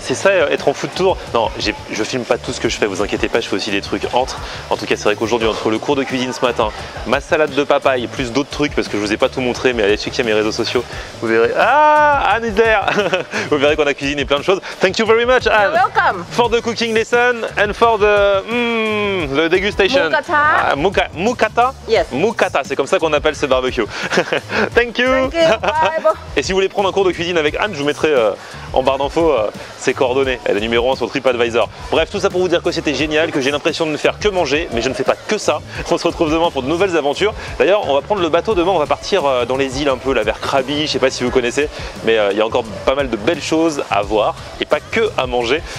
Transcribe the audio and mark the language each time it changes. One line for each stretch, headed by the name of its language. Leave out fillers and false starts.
French: C'est ça, être en food tour. Non, je filme pas tout ce que je fais, vous inquiétez pas, je fais aussi des trucs entre. En tout cas, c'est vrai qu'aujourd'hui, entre le cours de cuisine ce matin, ma salade de papaye, plus d'autres trucs, parce que je vous ai pas tout montré, mais allez checker mes réseaux sociaux, vous verrez.
English: Ah, Anne is there.
French: Vous verrez qu'on a cuisiné plein de choses.
English: Thank you very much, Anne. You're welcome. For the cooking lesson and for the degustation.
Thai: Mukata. Mukata?
English: Yes.
French: Mukata, c'est comme ça qu'on appelle ce barbecue.
English: Thank you. Thank you. Bye.
French: Et si vous voulez prendre un cours de cuisine avec Anne, je vous mettrai en barre d'infos ses coordonnées. Elle est numéro 1 sur TripAdvisor. Bref, tout ça pour vous dire que c'était génial, que j'ai l'impression de ne faire que manger, mais je ne fais pas que ça. On se retrouve demain pour de nouvelles aventures. D'ailleurs, on va prendre le bateau demain, on va partir dans les îles un peu, là vers Krabi, je sais pas si vous connaissez, mais il y a encore pas mal de belles choses à voir et pas que à manger.